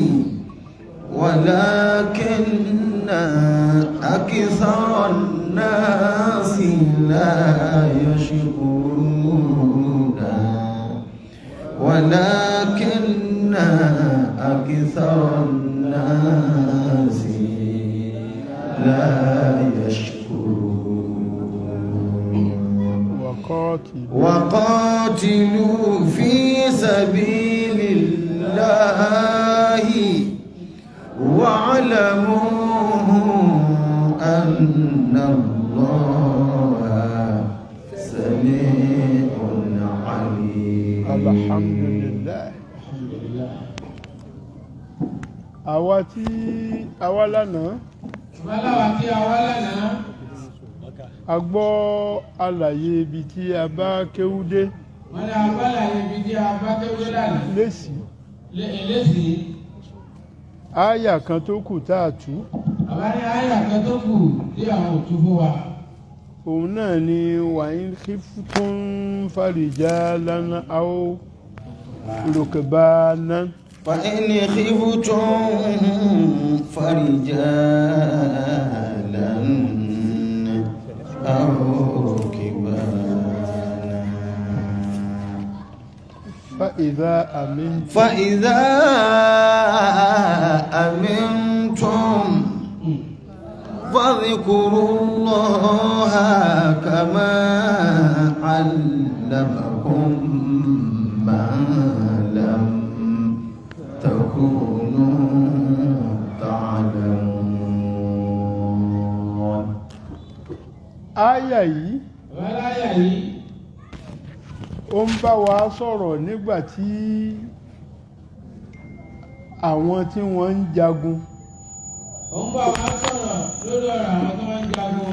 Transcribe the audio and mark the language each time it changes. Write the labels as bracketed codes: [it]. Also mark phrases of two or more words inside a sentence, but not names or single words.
[ar] ولكن أكثر الناس لا يشكرون ولكن أكثر الناس لا يشكرون وقاتلوا في سبيل الله واعلموا أن الله سميع عليم الحمد لله [yo] àwa lánàá a gbọ́ àlàyé ibi tí a bá kéwú dé lésì áyà kan tó kù tá a tú òun náà ni [ar] وإن خفتم فرجالا أو ركبانا فإن خفتم فرجالا أو ركبانا فإذا أمنتم فاذكروا الله كما علمكم ما لم تكونوا تعلمون. [yo] Áyà yìí ó ń bá wa sọ̀rọ̀ nígbà tí àwọn tí wọ́n ń jagun. Ó ń bá wa sọ̀rọ̀ lórí ọ̀rọ̀ àwọn tí wọ́n ń jagun.